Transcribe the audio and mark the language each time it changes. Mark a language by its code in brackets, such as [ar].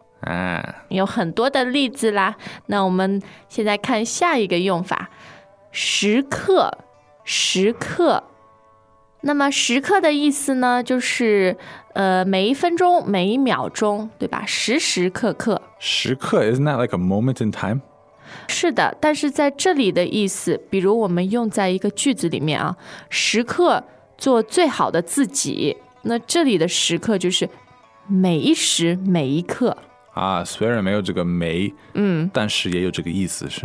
[zh] 啊，有很多的例子啦。那我们现在看下一个用法，时刻，时刻。那么时刻的意思呢，就是每一分钟，每一秒钟，对吧？时时刻刻。 [en] 时刻 ，isn't that like a moment in time？ [zh] 是的，但是在这里的意思，比如我们用在一个句子里面啊，时刻做最好的自己。那这里的时刻就是每一时每一刻啊，虽然没有这个每，但是也有这个意思，是吗？